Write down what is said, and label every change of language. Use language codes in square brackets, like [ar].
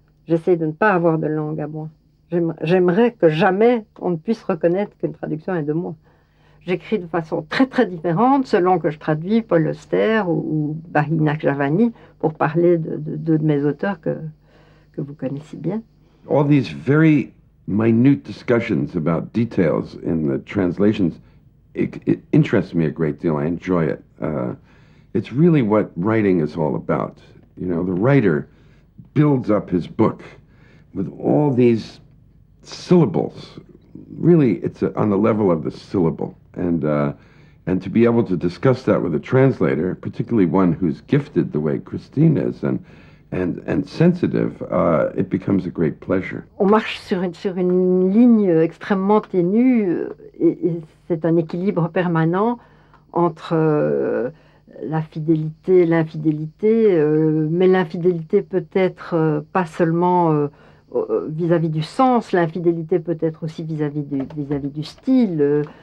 [fr] J'essaie de ne pas avoir de langue à moi. J'aimerais que jamais on ne puisse reconnaître qu'une traduction est de moi. J'écris de façon très très différente selon que je traduis Paul Auster ou Bahi Nakjavani pour parler de deux de mes auteurs que vous connaissez bien. [en] All these very minute discussions about details in the translations, it interests me a great deal. I enjoy it. It's really what writing is all about. You know, the writer builds up his book with all these syllables. Really, it's on the level of the syllable. And to be able to discuss that with a translator, particularly one who's gifted the way Christine is and sensitive, it becomes a great pleasure. [fr] On marche sur une ligne extrêmement ténue et c'est un équilibre permanent entre la fidélité et l'infidélité, mais l'infidélité peut être pas seulement vis-à-vis du sens, l'infidélité peut être aussi vis-à-vis du style.